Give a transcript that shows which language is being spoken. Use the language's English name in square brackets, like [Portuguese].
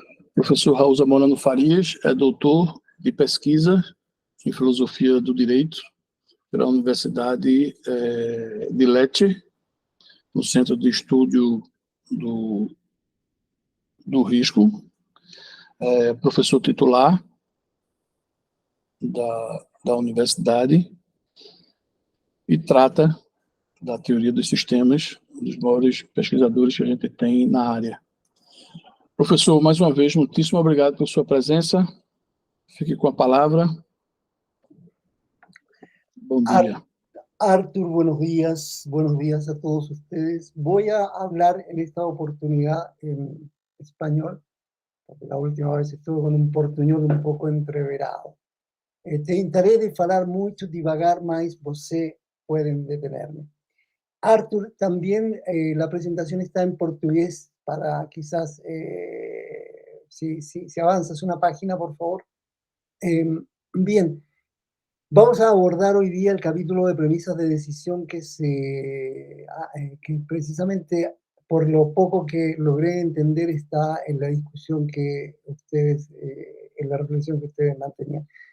[Portuguese] O professor Raul Zamorano Farias é doutor de pesquisa em Filosofia do Direito pela Universidade de Lecce, no Centro de Estudo do Risco, professor titular da universidade e trata da teoria dos sistemas, dos maiores pesquisadores que a gente tem na área. Professor, mais uma vez, muitíssimo obrigado pela sua presença. Fique com a palavra. Bom dia. [Spanish] Arthur, buenos días a todos ustedes. Voy a hablar en esta oportunidad en español, porque la última vez estuve con un portuñol un poco entreverado. [Portuguese] Tentaré de falar muito, divagar, mas você [Spanish] pueden detenerme. Arthur, también la presentación está en portugués para quizás, si avanzas una página, por favor. Bien. Vamos a abordar hoy día el capítulo de premisas de decisión que precisamente por lo poco que logré entender está en la discusión que ustedes, en la reflexión que ustedes mantenían.